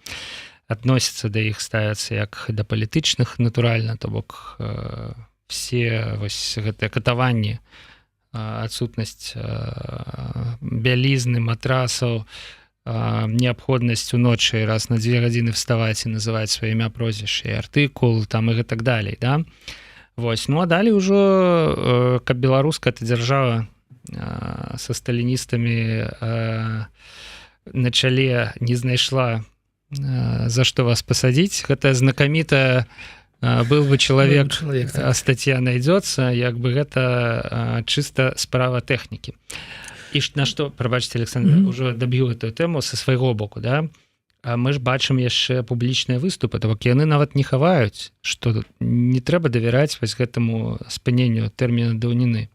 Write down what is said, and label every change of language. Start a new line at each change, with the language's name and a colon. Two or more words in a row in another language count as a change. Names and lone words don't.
Belarusian: Адносяцца да іх, ставяцца як да палітычных, натуральна, то бок все вось гэтыя катаванні, адсутнасць бялізны, матрасаў, неабходнасць уночы раз на 2 гадзіны вставаць і называць сваё імя, прозвішча і артыкул, там і гэтак далей, да? Вось, ну а далей ужо, каб беларуская дзяржава са сталіністамі на чале не знайшла, за што вас пасадзіць, гэта знакамітая
Russian: «Был бы человек, а статья найдется»,
Belarusian: як бы гэта чыста справа тэхнікі. І на што, прабачце, Александр,
Russian: уже даб'ю эту
Belarusian: тэму са свайго боку, да? Мы ж бачым яшчэ публічныя выступы, то бок яны нават не хаваюць, што не трэба давяраць вось гэтаму спыненню тэрміна даўніны.